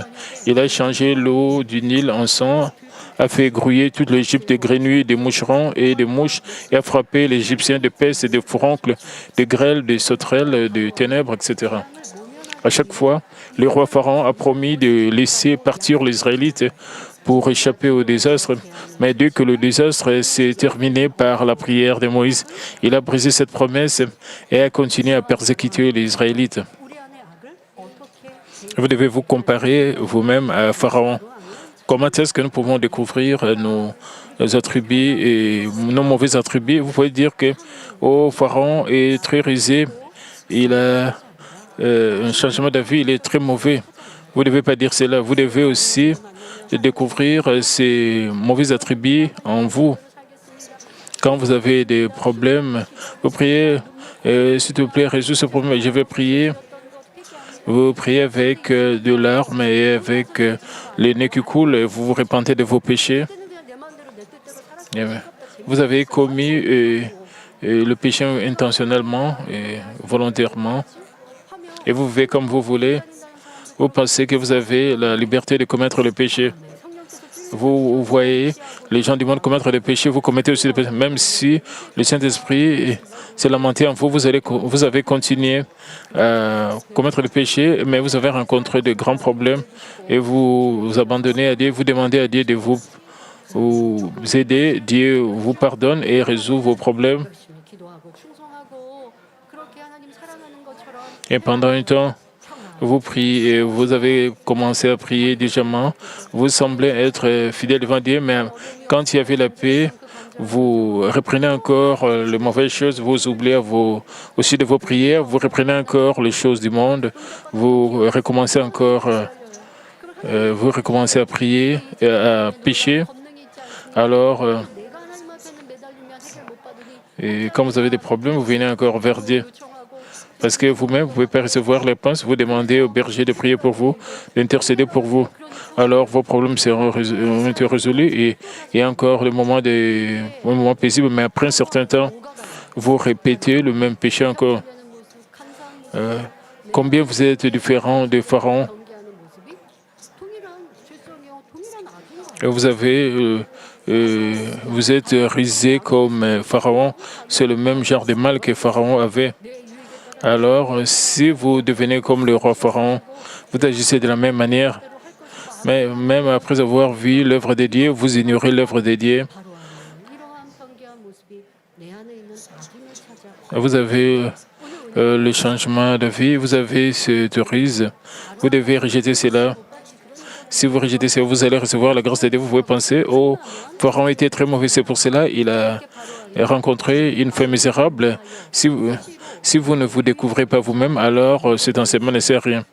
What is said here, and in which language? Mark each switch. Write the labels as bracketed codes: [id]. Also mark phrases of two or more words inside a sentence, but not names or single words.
[fr] Il a changé l'eau du Nil en sang, a fait grouiller toute l'Égypte de grenouilles, de moucherons et de mouches, et a frappé les Égyptiens de peste, de furoncles, de grêles, de sauterelles, de ténèbres, etc. À chaque fois, le roi Pharaon a promis de laisser partir les Israélites pour échapper au désastre. Mais dès que le désastre s'est terminé par la prière de Moïse, il a brisé cette promesse et a continué à persécuter les Israélites. [ko] 우리 안의 악을 어떻게 [fr] Vous devez vous comparer vous-même à Pharaon. Comment est-ce que nous pouvons découvrir nos attributs et nos mauvais attributs? Vous pouvez dire que Pharaon est très rusé, il a un changement d'avis, il est très mauvais. Vous ne devez pas dire cela. Vous devez aussi découvrir ces mauvais attributs en vous. Quand vous avez des problèmes, vous priez, s'il te plaît, résous ce problème. Je vais prier. Vous priez avec de larmes et avec les nez qui coulent et vous vous repentez de vos péchés. [ko] 그때는 그냥 내 마음대로 내 뜻대로 살았으면 [fr] Vous avez commis le péché intentionnellement et volontairement et vous vivez comme vous voulez. Vous pensez que vous avez la liberté de commettre le péché. Vous voyez les gens du monde commettre des péchés, vous commettez aussi des péchés. Même si le Saint-Esprit s'est lamenté en vous, vous avez continué à commettre des péchés, mais vous avez rencontré de grands problèmes et vous abandonnez à Dieu, vous demandez à Dieu de vous aider. Dieu vous pardonne et résout vos problèmes. [ko] 열심히 기도하고 충성하고 그렇게 하나님 사랑하는 것처럼 [fr] Et pendant un temps, vous priez, vous avez commencé à prier diligemment, vous semblez être fidèle devant Dieu, mais quand il y avait la paix, vous reprenez encore les mauvaises choses, vous oubliez aussi de vos prières, vous reprenez encore les choses du monde, vous recommencez encore, vous recommencez à prier, à pécher. [ko] 권능이 있지 않으면 [fr] Alors, [ko] 내가 하나님 앞에는 매달리면 해결 못 받으니 [fr] et quand vous avez des problèmes, vous venez encore vers Dieu. [ko] 요청하고 [fr] Parce que vous-même, vous ne pouvez pas recevoir les réponses, vous demandez au berger de prier pour vous, d'intercéder pour vous. Alors vos problèmes ont été résolus et encore le un moment paisible, mais après un certain temps, vous répétez le même péché encore. [ko] 되는 모습, 감사한 모습, [fr] Combien vous êtes différents de Pharaon? [ko] 경계하는 모습이 동일한 죄성이요, 동일한 악인 거예요. [fr] Et vous êtes risé comme Pharaon. C'est le même genre de mal que Pharaon avait. [ko] 내 유익에 [fr] Alors, si vous devenez comme le roi Pharaon, vous agissez de la même manière. Mais même après avoir vu l'œuvre de Dieu, vous ignorez l'œuvre de Dieu. [ko] 바로하는 이러한 경계한 모습이 내 안에 있는 악인을 찾아 [fr] Vous avez le changement de vie, vous avez cette rise. Vous devez rejeter cela. Si vous rejetez cela, vous allez recevoir la grâce de Dieu. Vous pouvez penser, oh, Pharaon était très mauvais, c'est pour cela il a rencontré une femme misérable. Si vous ne vous découvrez pas vous-même, alors cet enseignement ne sert à rien.